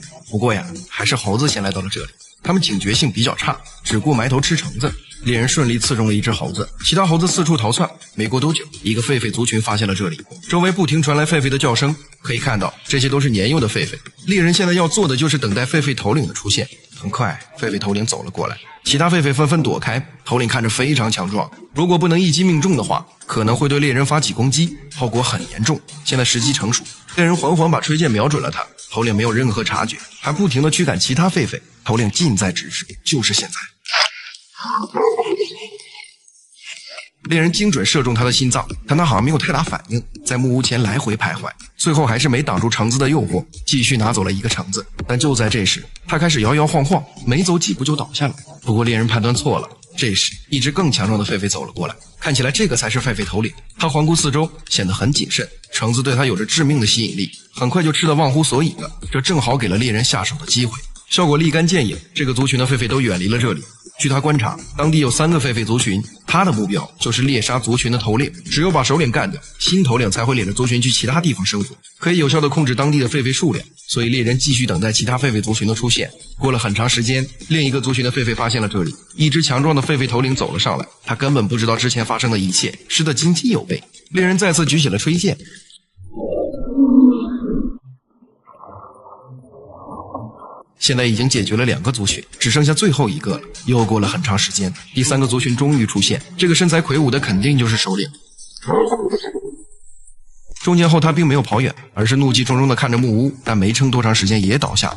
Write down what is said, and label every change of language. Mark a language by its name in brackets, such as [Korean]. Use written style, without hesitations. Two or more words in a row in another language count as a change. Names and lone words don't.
[Chinese] 不過呀，還是猴子先來到了這裡，他們警覺性比較差，只顧埋頭吃橙子。獵人順利刺中了一只猴子，其他猴子四處逃竄。沒過多久，一個狒狒族群發現了這裡，周圍不停傳來狒狒的叫聲，可以看到這些都是年幼的狒狒。獵人現在要做的就是等待狒狒頭領的出現。很快，狒狒頭領走了過來，其他狒狒紛紛躲開。頭領看着非常強壯，如果不能一擊命中的話，可能會對獵人發起攻擊，後果很嚴重。現在時機成熟，獵人緩緩把吹箭瞄準了他，頭領沒有任何察覺，還不停地驅趕其他狒狒。頭領近在咫尺，就是現在。獵人精準射中他的心臟，但他好像沒有太大反應，在木屋前來回徘徊，最後還是沒擋住橙子的誘惑，繼續拿走了一個橙子。但就在這時，他開始搖搖晃晃，沒走幾步就倒下了。不過獵人判斷錯了，這時一隻更強壯的狒狒走了過來，看起來這個才是狒狒頭領。他環顧四周，顯得很謹慎，橙子對他有着致命的吸引力，很快就吃得忘乎所以了。這正好給了獵人下手的機會，效果立竿見影，這個族群的狒狒都遠離了這裡。據他觀察，當地有3個狒狒族群，他的目標就是獵殺族群的頭領，只有把首領幹掉，新頭領才會領着族群去其他地方生活，可以有效地控制當地的狒狒數量。所以獵人繼續等待其他狒狒族群的出現。過了很長時間，另一個族群的狒狒發現了這裡，一隻強壯的狒狒頭領走了上來，他根本不知道之前發生的一切，吃得津津有味。獵人再次舉起了吹箭，現在已經解決了2個族群，只剩下最後一個了。又過了很長時間，第3個族群終於出現，這個身材魁梧的肯定就是首領。中箭後他並沒有跑遠，而是怒氣冲冲地看着木屋，但沒撐多長時間也倒下了。